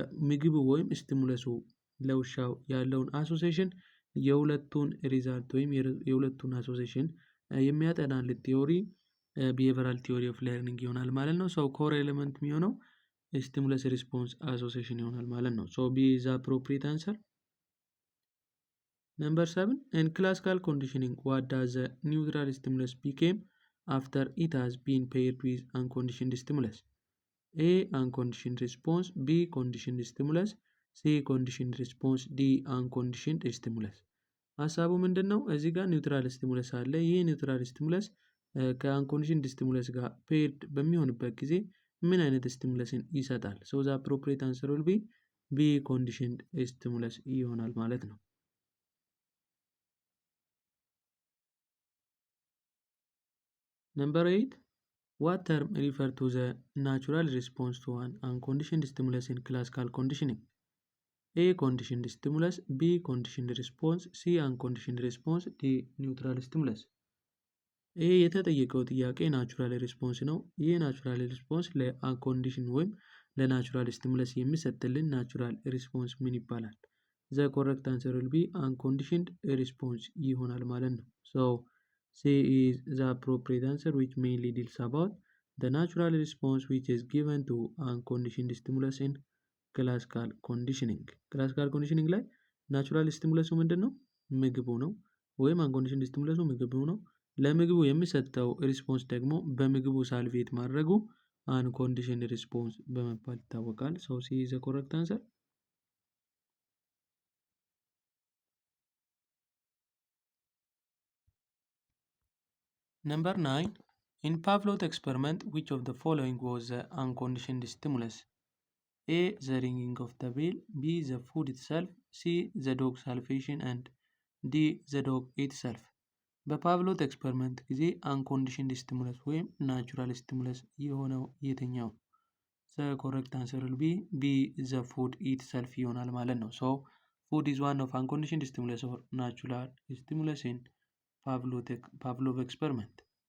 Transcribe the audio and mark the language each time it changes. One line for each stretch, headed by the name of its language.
Amharic: ምግቡ ወይም ስቲሙለሱ ለውሻው ያለውን አሶሲዬሽን የሁለቱን ሪዛልት ወይም የሁለቱን አሶሲዬሽን የሚያጠናልን ቲዮሪ ቢሄቨራል ቲዮሪ ኦፍ ለርኒንግ ይሆናል ማለት ነው። ሶ ኮር ኤሌመንት የሚሆነው ስቲሙለስ ሪስፖንስ አሶሲዬሽን ይሆናል ማለት ነው።
English: ሶ ቢ ኢዝ አፕሮፕሪየት አንሰር። Number 7. In classical conditioning, what does a neutral stimulus become after it has been paired with unconditioned stimulus? A. Unconditioned response. B. Conditioned stimulus. C. Conditioned response. D. Unconditioned stimulus.
Amharic: ሀሳቡ ምንድን ነው? እዚህ ጋር ኒውትራል ስቲሙለስ አለ። ይህ ኒውትራል ስቲሙለስ ከአንኮንዲሽንድ ስቲሙለስ ጋር ፔርድ በሚሆንበት ጊዜ ምን አይነት ስቲሙለስን ይሰጣል?
English: ሶ ዘ አፕሮፕሪየት አንሰር ዊል ቢ ቢ ኮንዲሽንድ ስቲሙለስ
Amharic: ይሆናል ማለት ነው።
English: Number 8. What term refer to the natural response to an unconditioned stimulus in classical conditioning? A. Conditioned stimulus. B. Conditioned response. C. Unconditioned response. D. Neutral stimulus.
Amharic: ይህ የተጠየቀው ጥያቄ ናቹራል ሪስፖንስ ነው። ይህ ናቹራል ሪስፖንስ ለአንኮንዲሽን ወይም ለናቹራል ስቲሙለስ የሚሰጥልን ናቹራል ሪስፖንስ ምን ይባላል?
English: ዘ ኮረክት አንሰር ዊል ቢ አንኮንዲሽንድ ሪስፖንስ
Amharic: ይሆናል ማለት ነው።
English: ሶ C is the appropriate answer which mainly deals about the natural response which is given to unconditioned stimulus in classical conditioning.
Amharic: classical conditioning ላይ ናቹራል ስቲሙለሱ ምንድን ነው? ምግቡ ነው። ወይም አንኮንዲሽንድ ስቲሙለሱ ምግቡ ነው። ለምግቡ የሚሰጠው ሪስፖንስ ደግሞ በምግቡ ሳልቬት ማድረጉ አንኮንዲሽንድ ሪስፖንስ በመባል ይታወቃል።
English: ሶ ሲ ኢዝ ዘ ኮረክት አንሰር። Number 9. In Pavlov's experiment, which of the following was the unconditioned stimulus? A. The ringing of the bell. B. The food itself. C. The dog salivation and D. The dog itself.
Amharic: በፓቭሎቭ ኤክስፐሪመንት ጊዜ አንኮንዲሽንድ ስቲሙለስ ወይም ናቹራል ስቲሙለስ የሆነው የትኛው?
English: ዘ ኮረክት አንሰር ዊል ቢ ዘ ፉድ ኢትሰልፍ
Amharic: ይሆናል ማለት ነው።
English: ሶ ፉድ ኢዝ ዋን ኦፍ አንኮንዲሽንድ ስቲሙለስ ኦር ናቹራል ስቲሙለስ ኢን Pavlov experiment.